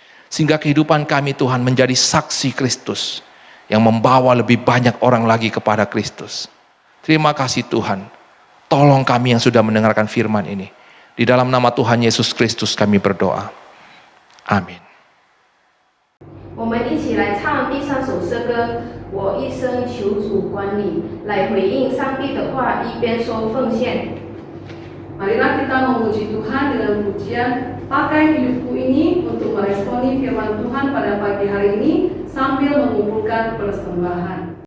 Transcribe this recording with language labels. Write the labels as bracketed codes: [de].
[id] Sehingga kehidupan kami Tuhan menjadi saksi Kristus yang membawa lebih banyak orang lagi kepada Kristus. Terima kasih Tuhan. Tolong kami yang sudah mendengarkan firman ini. Di dalam nama Tuhan Yesus Kristus kami berdoa. Amin. [zh] 我们一起来唱第3首诗歌，我一生求主管理，来回应上帝的话，一边说奉献。 [id] Marilah kita memuji Tuhan dengan pujian, pakai hidupku ini untuk meresponi firman Tuhan pada pagi hari ini sambil mengumpulkan persembahan.